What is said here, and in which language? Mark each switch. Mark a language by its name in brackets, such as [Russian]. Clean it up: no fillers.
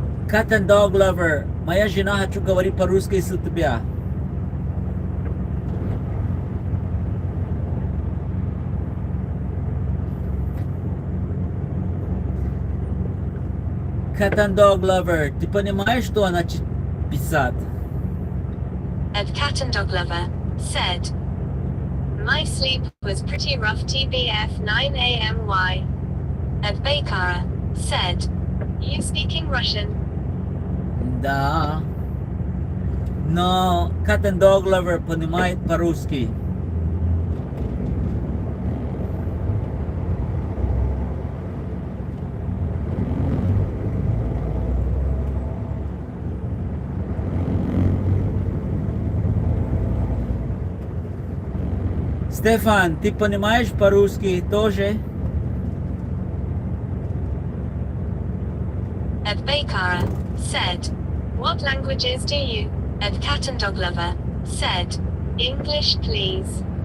[Russian] Cat and dog lover, моя жена хочу говорить по-русски с тебя. Cat and dog lover, ты понимаешь, что она писать? [English] Ed Cat and Dog Lover said, my sleep was pretty rough TBF 9 AMY. Ed Bakara said, you speaking Russian? [Russian] Да. Но cat and dog lover понимает по-русски. Стефан, ты понимаешь по-русски тоже? [English] Ed Bakara said, what languages do you? Ed Cat and Dog Lover said, English please.